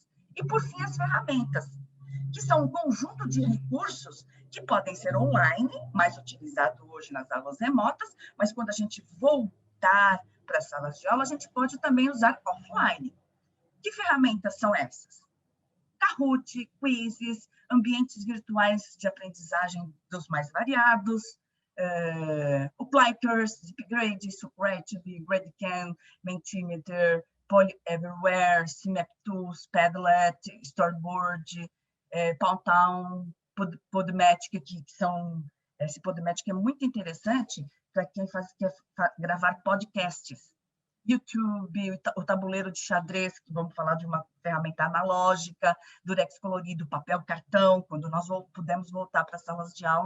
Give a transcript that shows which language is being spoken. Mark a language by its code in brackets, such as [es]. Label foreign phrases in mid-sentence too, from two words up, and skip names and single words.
[pt] E, por fim, as ferramentas, que são um conjunto de recursos que podem ser online, mais utilizado hoje nas aulas remotas, mas quando a gente voltar para as salas de aula, a gente pode também usar offline. Que ferramentas são essas? Kahoot, quizzes, ambientes virtuais de aprendizagem dos mais variados, o Plickers, Zipgrade, Socrative, Gradecam, Mentimeter, Poly Everywhere, CMapTools, Padlet, Storyboard, Poundtown, Podomatic, que são... Esse Podomatic é muito interessante para quem quer gravar podcasts. YouTube, o tabuleiro de xadrez, que vamos falar de uma ferramenta analógica, durex colorido, papel, cartão, quando nós pudemos voltar para as salas de aula.